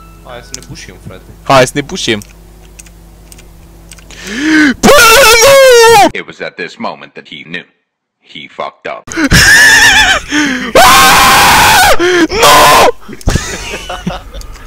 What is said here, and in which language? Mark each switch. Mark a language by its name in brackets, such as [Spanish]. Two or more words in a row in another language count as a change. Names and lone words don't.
[Romanian] Hai să ne pușim, frate. Hai să ne pușim. Bă, nu! [English] It was at this moment that he knew. He fucked up. [Romanian] Nu!